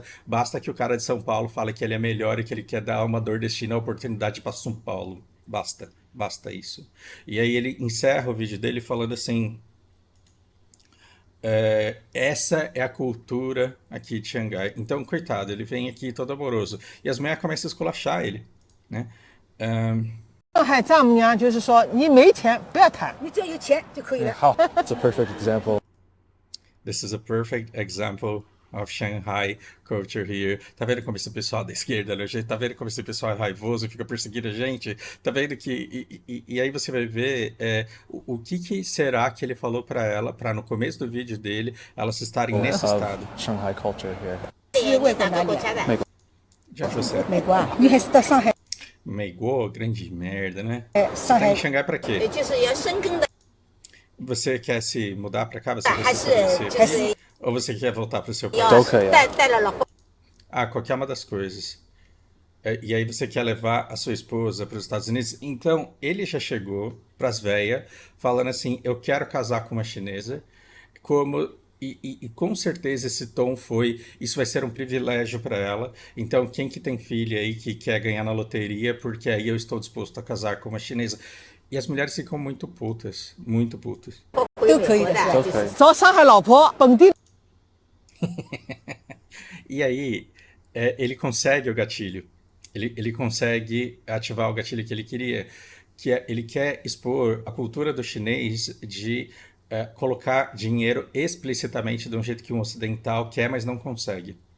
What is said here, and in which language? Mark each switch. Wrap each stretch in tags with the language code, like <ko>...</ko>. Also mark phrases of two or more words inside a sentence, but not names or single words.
<pt>Basta que o cara de São Paulo fale que ele é melhor e que ele quer dar uma nordestina a oportunidade para São Paulo. Basta isso. E aí ele encerra o vídeo dele falando assim: essa é a cultura aqui de Xangai. Então, coitado, ele vem aqui todo amoroso. E as mulheres começam a esculachar ele, né?</pt> <zh>上海丈母娘就是说，你没钱不要谈，你只要有钱就可以了。</zh> <en>好 ，It's a perfect example. This is a perfect example of Shanghai culture here.</en> <pt>Tá vendo como esse pessoal da esquerda, né? Tá vendo como esse pessoal é raivoso e fica perseguindo a gente? Tá vendo que... E aí você vai ver o que será que ele falou para ela, para no começo do vídeo dele, elas estarem nesse estado.</pt> <en>Shanghai culture here.</en> <zh>是外国哪里啊？</zh> <pt>De onde você é?</pt> <zh>美国啊，女孩子到上海，</zh> <pt>Meiguo, grande merda, né?</pt> <zh>上</zh> <pt>Tá em</pt> <zh>海</zh> <pt>Xangai pra quê?</pt> <zh>就是要深耕的，</zh> <pt>Você quer se mudar pra cá? Você quer</pt> <zh>还</zh> <pt>se</pt> <zh>是</zh> <pt>estabelecer</pt> <zh>就</zh> <pt>aqui?</pt> <zh>是</zh> <pt>Ou você quer voltar pro seu país?</pt> <zh>要都可以啊。带了老公</zh> <pt>Ah, qualquer uma das coisas. E aí você quer levar a sua esposa para os Estados Unidos? Então, ele já chegou para as véias falando assim, eu quero casar com uma chinesa, como... E com certeza esse tom foi, isso vai ser um privilégio para ela. Então, quem que tem filha aí que quer ganhar na loteria, porque aí eu estou disposto a casar com uma chinesa. E as mulheres ficam muito putas, muito putas.</pt> <zh>回美国的，都可以就是。找上海老婆，本地</zh> <pt>E aí, ele consegue o gatilho. Ele consegue ativar o gatilho que ele queria, que é, ele quer expor a cultura do chinês de colocar dinheiro explicitamente de um jeito que um ocidental quer, mas não consegue.</pt>